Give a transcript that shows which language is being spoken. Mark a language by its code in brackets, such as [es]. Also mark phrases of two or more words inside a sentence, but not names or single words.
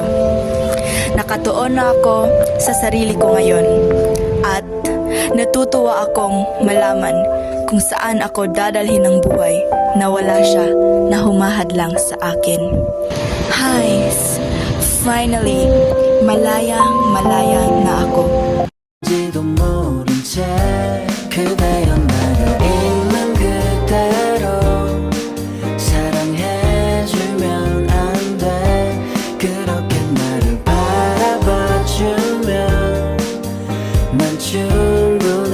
[tl] Nakatuon na ako sa sarili ko ngayon at natutuwa akong malaman kung saan ako dadalhin ng buhay na wala siya na humahadlang sa akin. Hi! Finally, malaya na ako. [ko] 지도 모른 채 그대여 나를 있는 그대로 사랑해주면 안 돼 그렇게 나를 바라봐주면 난 충분해